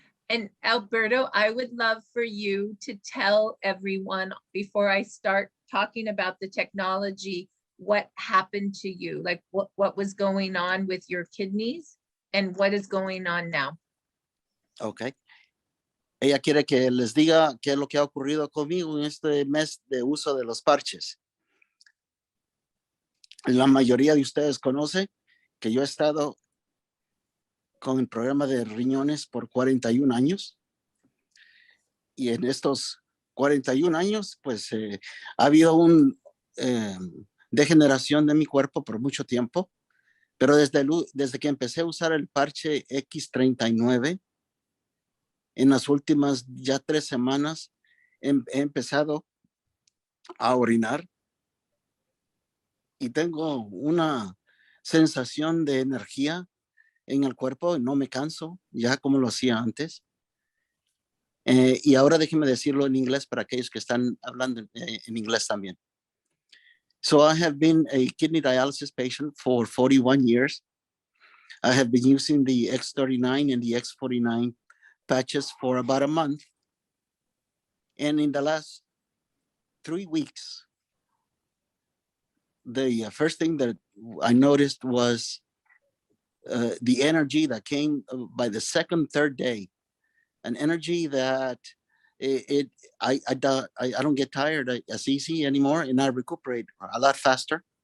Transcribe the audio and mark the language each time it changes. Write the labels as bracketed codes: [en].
[en] And Alberto, I would love for you to tell everyone before I start talking about the technology, what happened to you, like what was going on with your kidneys and what is going on now. Okay. [es] Ella quiere que les diga qué es lo que ha ocurrido conmigo en este mes de uso de los parches. La mayoría de ustedes conoce que yo he estado con el programa de riñones por 41 años. Y en estos 41 años, pues ha habido una degeneración de mi cuerpo por mucho tiempo. Pero desde que empecé a usar el parche X39, en las últimas ya 3 semanas, he empezado a orinar. Y tengo una sensación de energía en el cuerpo, no me canso, ya como lo hacía antes. Y ahora déjenme decirlo en inglés para aquellos que están hablando en inglés también. [en] So I have been a kidney dialysis patient for 41 years. I have been using the X39 and the X39 patches for about a month. And in the last 3 weeks, the first thing that I noticed was the energy that came by the second, third day, an energy that I don't get tired as easy anymore, and I recuperate a lot faster.